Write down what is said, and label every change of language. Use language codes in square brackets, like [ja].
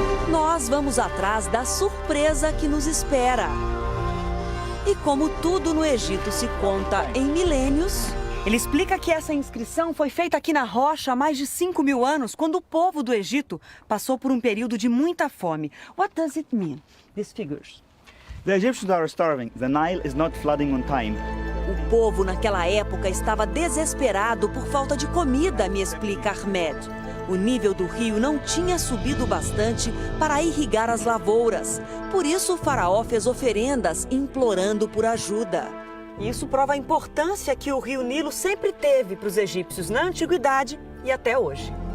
[pt] Nós vamos atrás da surpresa que nos espera. E como tudo no Egito se conta em milênios... Ele explica que essa inscrição foi feita aqui na rocha há mais de 5.000 anos, quando o povo do Egito passou por um período de muita fome. [en] What does it mean, these figures? The Egyptians are starving. The Nile is not flooding on time. [pt] O povo naquela época estava desesperado por falta de comida, me explica Ahmed. O nível do rio não tinha subido bastante para irrigar as lavouras. Por isso o faraó fez oferendas implorando por ajuda. Isso prova a importância que o rio Nilo sempre teve para os egípcios na antiguidade e até hoje.